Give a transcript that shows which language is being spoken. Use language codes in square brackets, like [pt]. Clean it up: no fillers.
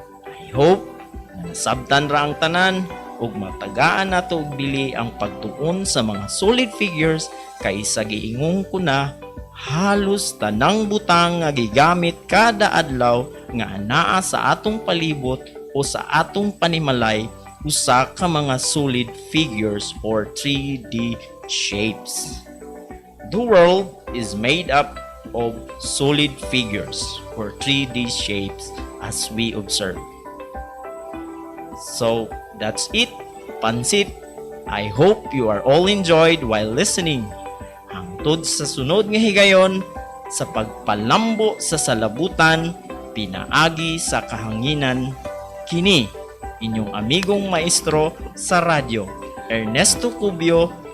[ceb] I hope na nasabtan ra ang tanan ug matagaan nato og dili ang pagtuon sa mga solid figures kay sa giingong ko na halos tanang butang nga gigamit kada adlaw nga anaa sa atong palibot o sa atong panimalay usa ka mga solid figures or 3D shapes. [en] The world is made up of solid figures or 3D shapes as we observe. So that's it, Pansit. I hope you are all enjoyed while listening. [ceb] Hangtod sa sunod nga higayon, sa pagpalambo sa salabutan, pinaagi sa kahanginan, kini inyong amigong maestro sa radyo, Ernesto Cubio.